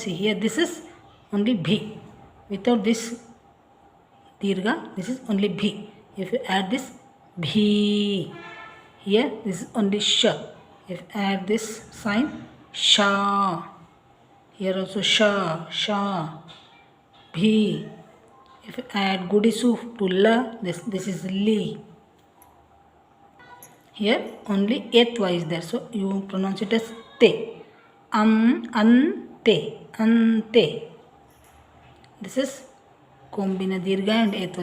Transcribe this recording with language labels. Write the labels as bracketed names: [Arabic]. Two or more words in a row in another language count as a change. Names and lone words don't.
[English] See, here this is only bhi. Without this dirgha, this is only bhi. If you add this bhi, here this is only sh. If add this sign sha, here also sha, sha, bhi. If add gudisu to la, this is li. Here only etva is there, so you pronounce it as te. Ante, ante. This is kombina dirgha and etva.